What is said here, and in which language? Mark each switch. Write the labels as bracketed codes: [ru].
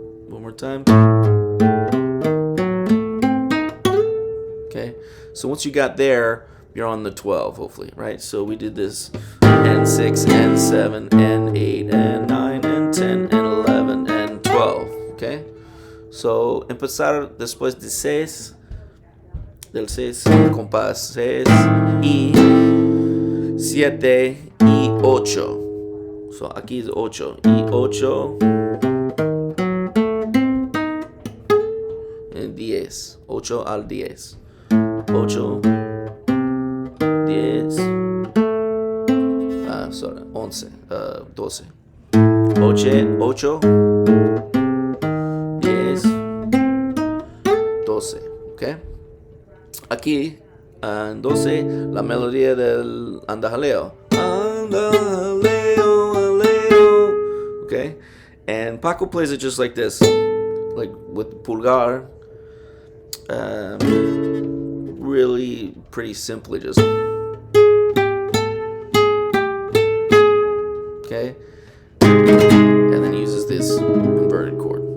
[en] One more time. Okay, so once you got there, you're on the 12, hopefully, right? So we did this and 6 and 7 and 8 and 9 and 10 and 11 and 12. [es] Okay, so empezar después de 6, del 6, compás 6 y 7 y 8. So aquí es 8 y 8 en 10. 8 al 10. 8, 10, 11, 12. 8, 10, 12. Okay. Aquí en 12 la melodía del andajaleo. Andajaleo, aleo. [en] Okay, and Paco plays it just like this, like with pulgar. Really pretty simply, just okay, and then he uses this inverted chord.